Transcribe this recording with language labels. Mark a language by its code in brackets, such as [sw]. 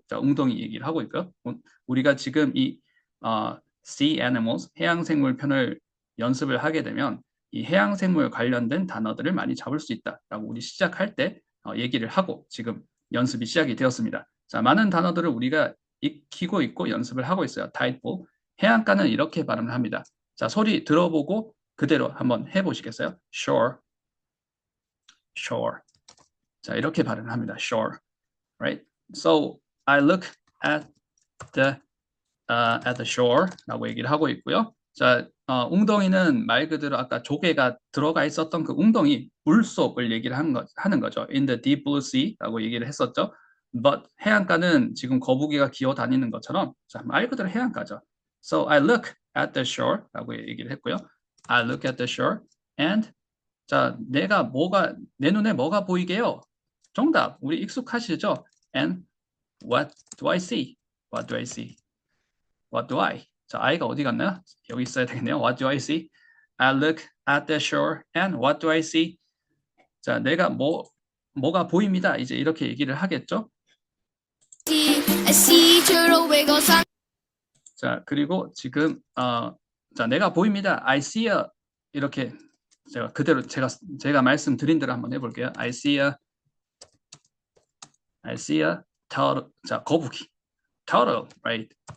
[ko] 자, 웅덩이 얘기를 하고 있고요. 우리가 지금 이 sea animals, 해양생물 편을 연습을 하게 되면 이 해양생물 관련된 단어들을 많이 잡을 수 있다라고 우리 시작할 때 얘기를 하고 지금 연습이 시작이 되었습니다. 자, 많은 단어들을 우리가 익히고 있고 연습을 하고 있어요. [en] tide pool. [ko] 해안가는 이렇게 발음을 합니다. 자, 소리 들어보고 그대로 한번 해보시겠어요? [en] shore, shore. [ko] 자, 이렇게 발음합니다. [en] shore, right? So I look at the shore라고 [ko] 얘기를 하고 있고요. 자, 웅덩이는 말 그대로 아까 조개가 들어가 있었던 그 웅덩이 물속을 얘기를 하는 거죠. [en] In the deep blue sea라고 [ko] 얘기를 했었죠. [en] But [ko] 해안가는 지금 거북이가 기어 다니는 것처럼 자, 말 그대로 해안가죠. [en] So I look at the shore라고 [ko] 얘기를 했고요. [en] I look at the shore and [ko] 자, 내 눈에 뭐가 보이게요? 정답, 우리 익숙하시죠? [en] And what do I see? What do I see? What do I? [ko] 자, I가 어디 갔나요? 여기 있어야 되겠네요. [en] What do I see? I look at the shore and what do I see? [ko] 자, 내가 뭐가 보입니다. 이제 이렇게 얘기를 하겠죠? [en] I see turtle wiggles on. [ko] 자, 그리고 지금 자, 내가 보입니다. [en] I see a [ko] 이렇게 제가 그대로 제가 말씀드린 대로 한번 해볼게요. [en] I see a turtle. [ko] 자, 거북이. [en] turtle, right?